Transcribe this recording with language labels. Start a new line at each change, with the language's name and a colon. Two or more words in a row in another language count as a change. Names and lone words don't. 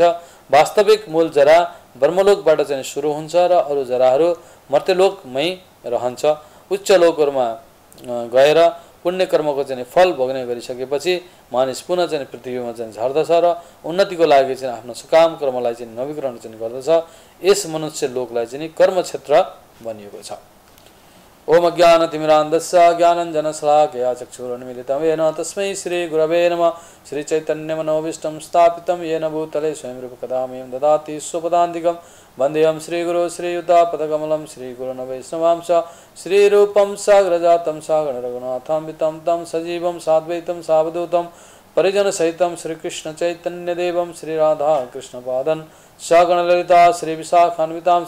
Nepali: वास्तविक मूल जरा ब्रह्मलोकबाट चाहिँ सुरु हुन्छ र अरू जराहरू मर्त्यलोकमै रहन्छ। उच्च लोकहरूमा गएर पुण्य कर्मको चाहिँ फल भोग्ने गरिसकेपछि मानिस पुनः चाहिँ पृथ्वीमा चाहिँ झर्दछ र उन्नतिको लागि चाहिँ आफ्नो सकाम कर्मलाई चाहिँ नवीकरण चाहिँ गर्दछ। यस मनुष्य लोकलाई चाहिँ कर्म क्षेत्र भनिएको छ।
Sanskrit: ओम अज्ञानतिमिरान्धस्य ज्ञानञ्जनशलाकया चक्षुरुन्मीलितं येन तस्मै श्रीगुरवे नमः। श्रीचैतन्यमनोभीष्टं स्थापितं येन भूतले स्वयं रूप कदा मह्यं ददाति स्वपदान्तिकं। वन्देऽहं श्रीगुरो श्रीयुतापदकमलं श्रीगुरुन् वैष्णवांश्च श्रीरूपं साग्रजातं सागररघुनाथान्वितं तं सजीवं साद्वैतं सावधूतं परिजनसहितं श्रीकृष्णचैतन्यदेवं श्रीराधाकृष्णपादं सगणललिता श्रीविशाखान्वितांश्च।